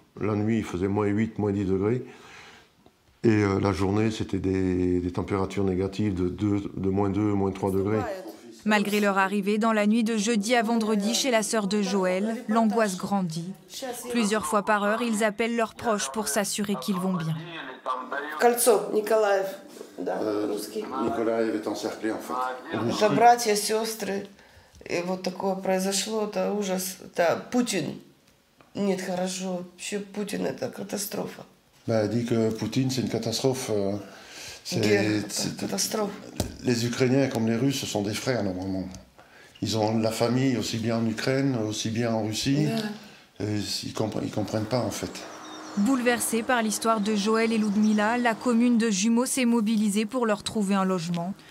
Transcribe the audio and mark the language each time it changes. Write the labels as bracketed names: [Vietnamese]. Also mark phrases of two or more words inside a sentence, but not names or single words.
[French] La nuit, il faisait -8, -10 degrés. Et la journée, c'était des températures négatives de -2, -3 degrés. Malgré leur arrivée, dans la nuit de jeudi à vendredi chez la sœur de Joël, l'angoisse grandit. Plusieurs fois par heure, ils appellent leurs proches pour s'assurer qu'ils vont bien. Mykolaïv est encerclé, en fait. [Russian] Это братья, сестры. И вот такое произошло, это ужас. Это Путин. Нет, хорошо. Вообще Путин это катастрофа. [French] Elle dit que Poutine, c'est une catastrophe. Catastrophe. Les Ukrainiens comme les Russes, ce sont des frères, normalement. Ils ont la famille aussi bien en Ukraine, aussi bien en Russie. Et ils comprennent pas, en fait. Bouleversée par l'histoire de Joël et Ludmila, la commune de Jumo s'est mobilisée pour leur trouver un logement.